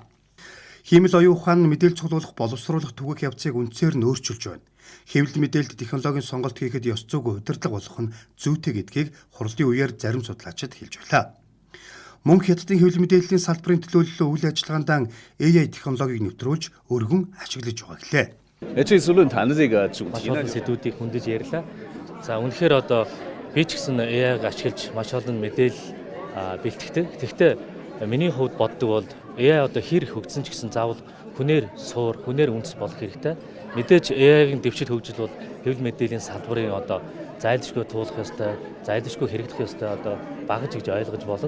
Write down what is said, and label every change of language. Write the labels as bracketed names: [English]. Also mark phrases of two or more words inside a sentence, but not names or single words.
[Mongolian] Хиймэл оюун ухаан нь мэдээлэл цуглуулах, боловсруулах түгээх явцыг үндсээр нь өөрчилж байна. Хэвлэл мэдээлэл технологийн сонголт хийхэд ёс зүйг удирдлага болох нь зүйтэй гэдгийг хурлын үеэр зарим судлаачид хэлж байлаа. Мөн Хятадын хэвлэл мэдээллийн салбарын төлөөлөл үйл ажиллагаанд AI технологиг нэвтрүүлж өргөн ашиглаж байгаа гэлээ. [Chinese] 这次论坛的这个主题呢， [Mongolian] сэдвүүдийг хүндэж ярьлаа. За үнэхээр одоо би ч гэсэн AI-г ашиглаж маш олон мэдээлэл бэлтгэдэг. Гэхдээ миний хувьд боддог бол AI одоо хэр хөгжсөн ч гэсэн заавал хүнээр суур, хүнээр үндэс болох хэрэгтэй. Мэдээж AI-гийн дэвшил хөгжил бол хэвлэл мэдээллийн салбарын одоо зайлшгүй туулах ёстой, зайлшгүй хэрэглэх ёстой одоо багаж гэж ойлгож болно.